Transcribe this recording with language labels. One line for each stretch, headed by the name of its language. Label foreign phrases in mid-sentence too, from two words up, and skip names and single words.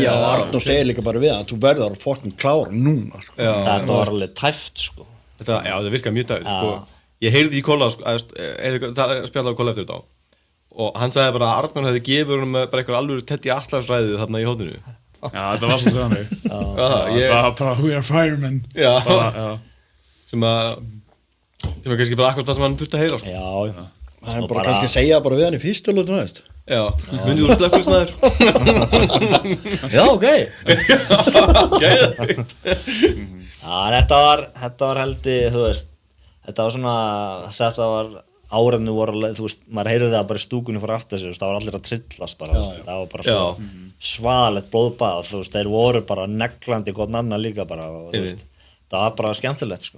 Icelandic: Já, Arnór segir líka bara við að þú verður að fokkin klára núna, sko. Þetta var alveg tæft, sko. Það virkaði mjög tæft, sko. Ég heyrði í Kolla, sko, spjallaði á Kolla eftir þetta og hann sagði bara að Arnór hefði gefið honum bara einhver alveg Teddy Atlas-ræðið þarna í hóðinu. Já, þetta var svo þannig. Það var bara
English: we are firemen.
Icelandic: Sem er kannski bara akkurat það sem hann þurfti að heyra, sko. Já. Það er bara kannski að segja bara við hann í fyrstu lótu næst. Já. Myndi þú slökkvisnæður? Já, ok. Geðveikt. Þetta var heldur, þú veist, þetta var áræðinu voru alveg, þú veist, maður heyrði það bara í stúkunni fyrir aftur sig, það var allir að trillast bara, það var bara svo svalett blóðbað, þú veist, þeir voru bara neglandi gott annan líka bara, og þú veist, það var bara skemmtilegt, sko.